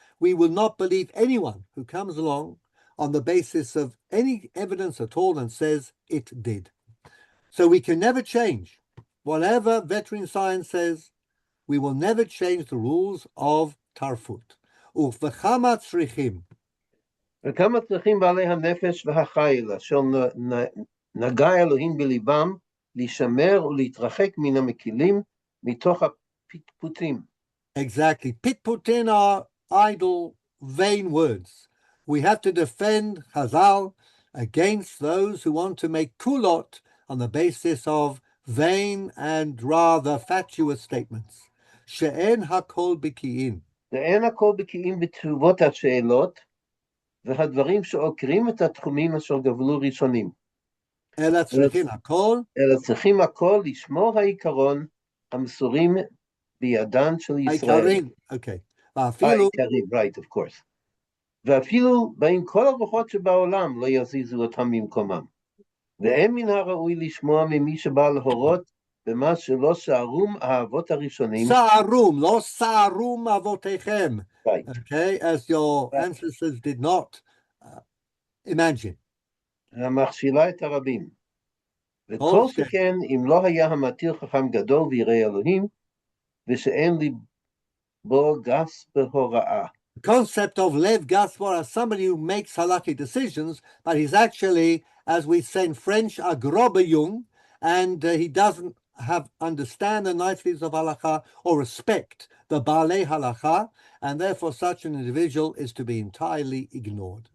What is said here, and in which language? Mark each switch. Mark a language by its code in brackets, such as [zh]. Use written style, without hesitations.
[en] We will not believe anyone who comes along on the basis of any evidence at all and says it did. So we can never change. Whatever veterinary science says, we will never change the rules of Tarfut. [he] וכמה צריכים. וכמה צריכים בעלי הנפש והחיל, אשר נגע אלוהים בליבם, להישמר ולהתרחק מן המקילים, מתוך הפטפוטים. [en] Exactly. Pitputin are idle, vain words. We have to defend Chazal against those who want to make kulot on the basis of vain and rather fatuous statements. [he] She'en hakol biki'in. ואין הכל בקיאים בתשובות השאלות, והדברים שעוקרים את התחומים אשר גבלו ראשונים. אלא צריכים hakol. אלא צריכים הכל לשמור העיקרון המסורים בידן של ישראל. העיקרים. Okay. ואפילו, [en] העיקרים, right, of course. [he] ואפילו בין כל הרוחות שבעולם לא יזיזו אותם ממקומם. ואין מן הראוי לשמוע ממי שבא להורות במה שלא שערום האבות הראשונים. Sa'arum, לא sa'arum avotechem. [en] Right. Okay, as your ancestors did not imagine. [he] המכשילה את הרבים. וכל שכן אם לא היה המתיר חכם גדול וירא אלוהים, ושאין ליבו גס בהוראה. [en] The concept of lev gasvar as somebody who makes halakhic decisions, but he's actually, as we say in French, a grobeyung, and he doesn't understand the niceties of halakha or respect the balei halakha, and therefore such an individual is to be entirely ignored.